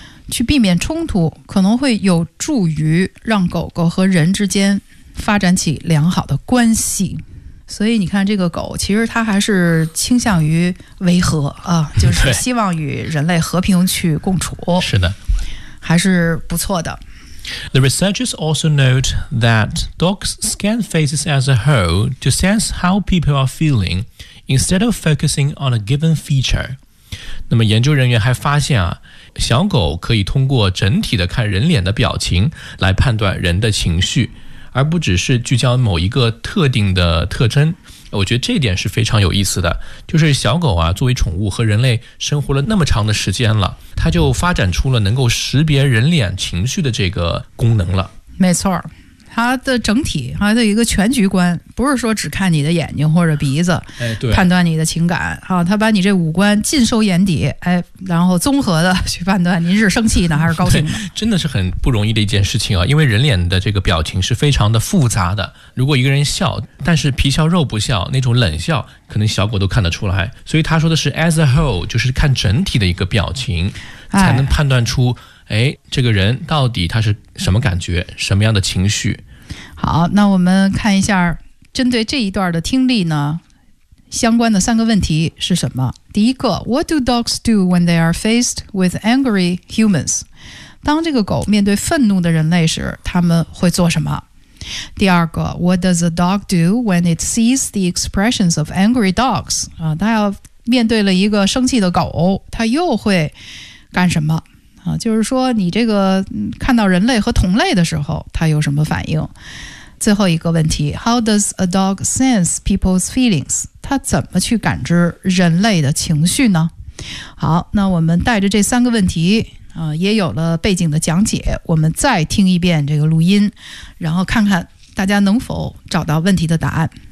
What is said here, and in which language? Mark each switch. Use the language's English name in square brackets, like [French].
[Chinese] 去避免冲突可能会有助于让狗狗和人之间发展起良好的关系。所以你看这个狗其实它还是倾向于维和啊，就是希望与人类和平去共处。是的。还是不错的。 [English] The researchers also note that dogs scan faces as a whole to sense how people are feeling instead of focusing on a given feature. [Chinese] 那么研究人员还发现啊，小狗可以通过整体的看人脸的表情来判断人的情绪，而不只是聚焦某一个特定的特征。我觉得这点是非常有意思的，就是小狗啊，作为宠物和人类生活了那么长的时间了，它就发展出了能够识别人脸情绪的这个功能了。没错，它的整体还有一个全局观，不是说只看你的眼睛或者鼻子，哎，对，判断你的情感啊，它把你这五官尽收眼底，哎，然后综合的去判断您是生气呢还是高兴呢。真的是很不容易的一件事情啊，因为人脸的这个表情是非常的复杂的。如果一个人笑，但是皮笑肉不笑那种冷笑，可能小狗都看得出来。所以他说的是 [English] as a whole， [Chinese] 就是看整体的一个表情，才能判断出，哎，这个人到底他是什么感觉，什么样的情绪。好，那我们看一下针对这一段的听力呢相关的三个问题是什么。第一个， [English] What do dogs do when they are faced with angry humans? [Chinese] 当这个狗面对愤怒的人类时他们会做什么。第二个， [English] What does a dog do when it sees the expressions of angry dogs? [Chinese] 他要面对了一个生气的狗他又会干什么啊，就是说你这个看到人类和同类的时候它有什么反应。最后一个问题， [English] How does a dog sense people's feelings? [Chinese] 它怎么去感知人类的情绪呢？好，那我们带着这三个问题啊，也有了背景的讲解，我们再听一遍这个录音，然后看看大家能否找到问题的答案。